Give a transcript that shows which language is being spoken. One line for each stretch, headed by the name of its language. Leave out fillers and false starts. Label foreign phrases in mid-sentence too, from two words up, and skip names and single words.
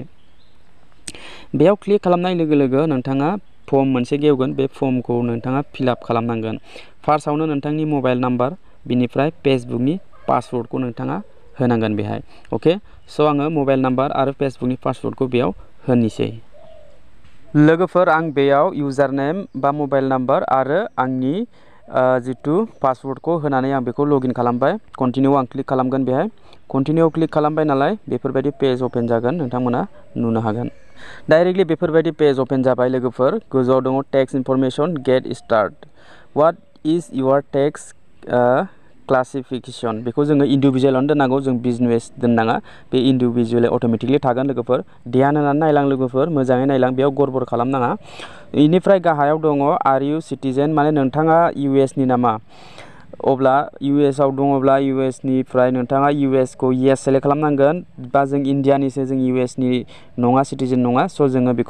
Bodo: बेयाव क्लिक खालामनाय लोगो लोगो नोंथाङा फर्म मोनसे गेवगोन बे फर्मखौ नोंथाङा फिलआप खालामनांगोन फार्स्टआवनो नोंथांनि
English: mobile number
Bodo: बिनिफ्राय फेसबुकनि पासवर्डखौ नोंथाङा होनांगोन ओके स' आङो
English: mobile number
Bodo: आरो फेसबुकनि पासवर्डखौ बेयाव होनोसै लोगोफोर आं बेयाव
English: user name
Bodo: बा
English: mobile number
Bodo: आरो आंनि जितु पासवर्डखौ होनानै आं बेखौ लगइन खालामबाय कन्टिनिउ आं क्लिक खालामगोन कन्टिनिउ क्लिक खालामबाय नालाय बेफोरबायदि पेज अपेन जागोन नोंथांमोना नुनो हागोन डाइरेक्टलि बेफोरबायदि पेज अपेन जाबाय लोगोफोर गोजौआव दङ
English: text information get start what is your text classification
Bodo: बेखौ जोङो इन्डिभिजुवेलावनो दोननांगौ जों बिजनेस दोननाङा बे इन्डिभिजुवेल अट'मेटिकलि थागोन लोगोफोर ध्यान होनानै नायलां लोगोफोर मोजाङै नायलां बेयाव गड़बड़ खालामनाङा बेनिफ्राय गाहायाव दङ
English: are you citizen
Bodo: माने नोंथाङा US नि नामा अब्ला US आव दङब्ला US निफ्राय नोंथाङा US खौ
English: yes select
Bodo: खालामनांगोन बा जों इण्डियानिसो जों US नि नङा सिटिजेन नङा स' जोङो बेखौ